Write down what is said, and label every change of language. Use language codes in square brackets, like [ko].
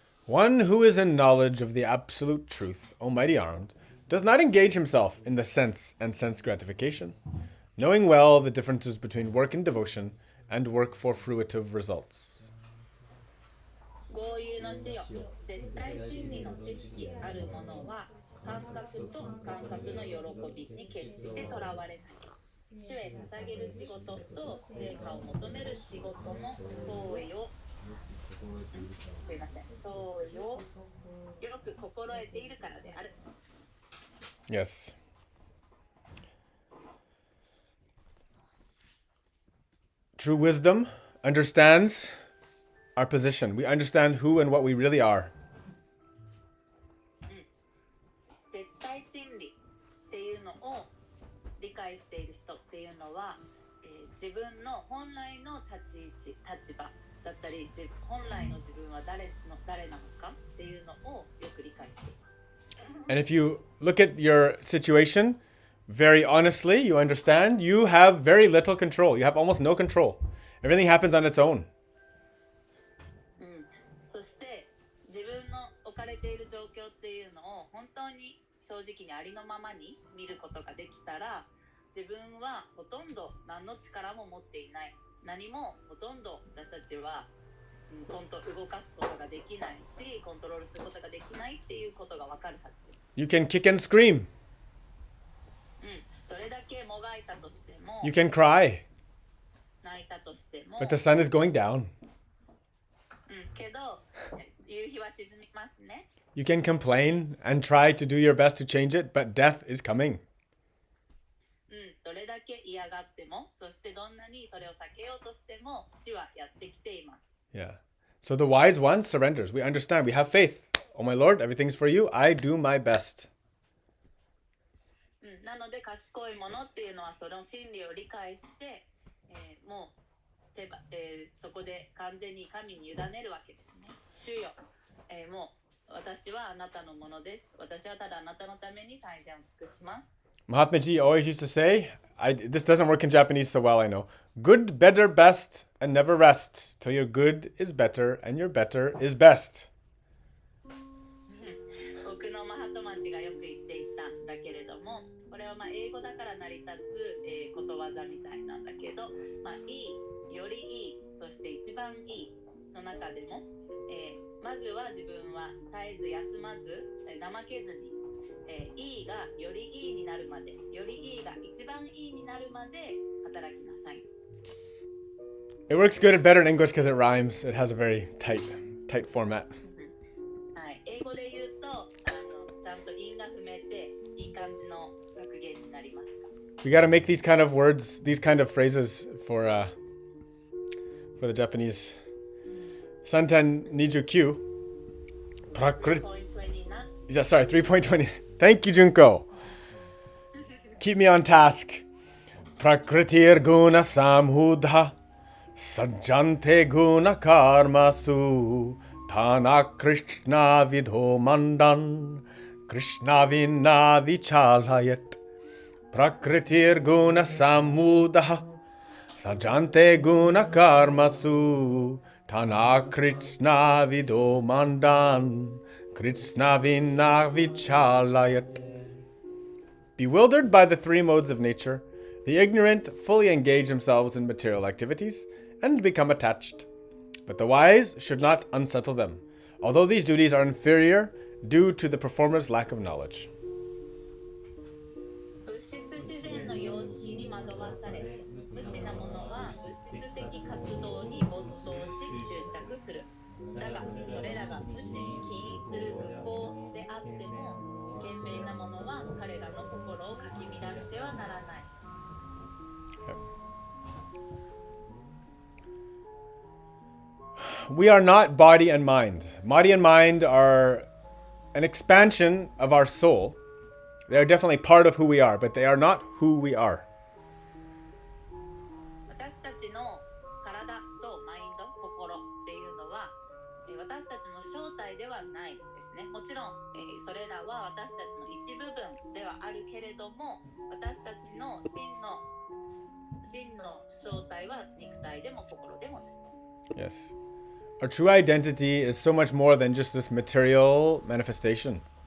[en] One who is in knowledge of the absolute truth, almighty armed, does not engage himself in the sense and sense gratification, knowing well the differences between work and devotion and work for fruitive results. [ja] 豪遊の死よ、絶対真理の知識あるものは感覚と感覚の喜びに決してとらわれない。主へ捧げる仕事と成果を求める仕事の相違をすいません、相違をよく心得ているからである。 [en] Yes. True wisdom understands our position. We understand who and what we really are. [ja] 絶対真理っていうのを理解している人っていうのは、自分の本来の立ち位置、立場だったり、本来の自分は誰なのかっていうのをよく理解しています。 [en] And if you look at your situation very honestly, you understand you have very little control. You have almost no control. Everything happens on its own. [ja] そして自分の置かれている状況っていうのを本当に正直にありのままに見ることができたら、自分はほとんど何の力も持っていない。何もほとんど私たちは動かすことができないし、コントロールすることができないっていうことがわかるはずです。 [en] You can kick and scream. [ja] どれだけもがいたとしても、 [en] You can cry. [ja] 泣いたとしても、 [en] But the sun is going down. [ja] けど夕日は沈みますね。 [en] You can complain and try to do your best to change it, but death is coming. [ja] どれだけ嫌がっても、そしてどんなにそれを避けようとしても、死はやってきています。 [en] Yeah. So the wise one surrenders. We understand. We have faith. Oh my Lord, everything's for you. I do my best. [ja] なので賢いものっていうのはその真理を理解して、もうそこで完全に神に委ねるわけですね。主よ、もう私はあなたのものです。私はただあなたのために最善を尽くします。 [en] Mahatmaji always used to say, this doesn't work in Japanese so well, I know. Good, better, best, and never rest till your good is better and your better is best. [ja] 僕のマハトマチがよく言っていたんだけれども、これは英語だから成り立つ、ことわざみたいなんだけど、いい、よりいい、そして一番いいの中でも、まずは自分は絶えず休まず、怠けずに、いいがよりいいになるまで、よりいいが一番いいになるまで働きなさい。 [en] It works good and better in English because it rhymes. It has a very tight format. [ja] はい、英語で言うとちゃんと韻が踏めていい感じの格言になりますか。 [en] We got to make these kind of words, these kind of phrases for the Japanese. [ja] Santen Nijukyu. [en] Prakrit. Yeah, sorry, 3.20. Thank you, Junko. Keep me on task. [sa] Prakritir guna samhudha. Sajjante guna karmasu. Tana Krishna vidho mandan. Krishna vinna vichalayat. Prakritir guna samudha. Sajjante guna karmasu. Tana Krishna vidho mandan. Krishna vinna vichalayat. [en] Bewildered by the three modes of nature, the ignorant fully engage themselves in material activities and become attached. But the wise should not unsettle them, although these duties are inferior due to the performer's lack of knowledge. [ja] 物質自然の様式に惑わされ、無知な者は物質的活動に没頭し執着する。だが、それらが無知に起因する愚行であっても、賢明な者は彼らの心をかき乱してはならない。 [en] We are not body and mind. Body and mind are an expansion of our soul. They are definitely part of who we are, but they are not who we are. [ja] 私たちの体とマインド、心っていうのは、私たちの正体ではないですね。もちろん、それらは私たちの一部分ではあるけれども、私たちの真の正体は肉体でも心でもない。 [en] Yes. Our true identity is so much more than just this material manifestation.